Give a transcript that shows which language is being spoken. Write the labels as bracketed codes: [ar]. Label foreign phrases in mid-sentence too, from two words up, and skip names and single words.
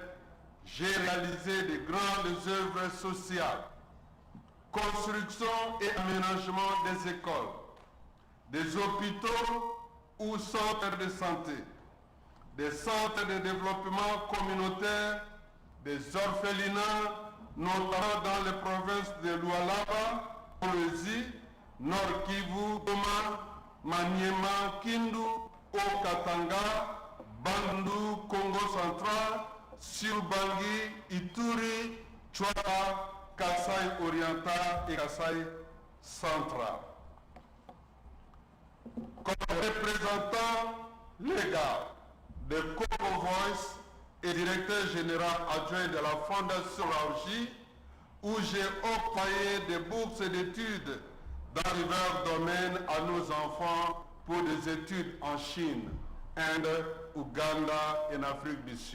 [fr] j'ai réalisé de grandes œuvres sociales, construction et aménagement des écoles, des hôpitaux ou centres de santé, des centres de développement communautaire, des orphelinats, notamment dans les provinces de Lualaba, Kolwezi, Nord Kivu, Goma, Maniema, Kindu, Haut-Katanga, Bandundu, Congo central, Sur-Bangui, Ituri, Chouara, Kasaï oriental et Kasaï central. Comme représentant légal de Congo Voice et directeur général adjoint de la Fondation Laoji, où j'ai octroyé des bourses d'études dans divers domaines à nos enfants pour des études en Chine, Inde, Ouganda et en Afrique du Sud.